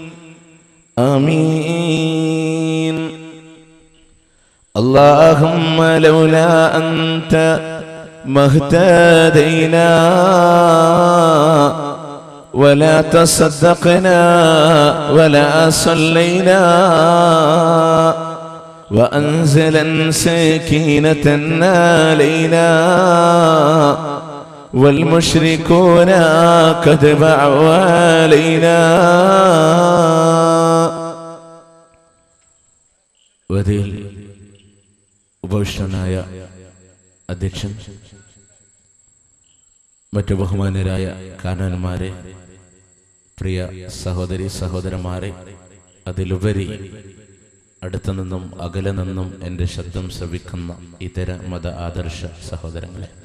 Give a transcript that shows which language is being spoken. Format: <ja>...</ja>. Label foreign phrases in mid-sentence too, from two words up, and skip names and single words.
<ar>آمين. اللهم لولا أنت ما اهتدينا ولا تصدقنا ولا صلينا وأنزلا سكينة علينا والمشركون قد بعوا علينا</ar> <ml>വേദിയിൽ ഉപവിഷ്ടനായ അധ്യക്ഷൻ, മറ്റു ബഹുമാന്യരായ കാരണവന്മാരെ, പ്രിയ സഹോദരി സഹോദരന്മാരെ, അതിലുപരി അടുത്തു നിന്നും അകലെ നിന്നും എൻ്റെ ശബ്ദം ശ്രവിക്കുന്ന ഇതര മത ആദർശ സഹോദരങ്ങളെ,</ml>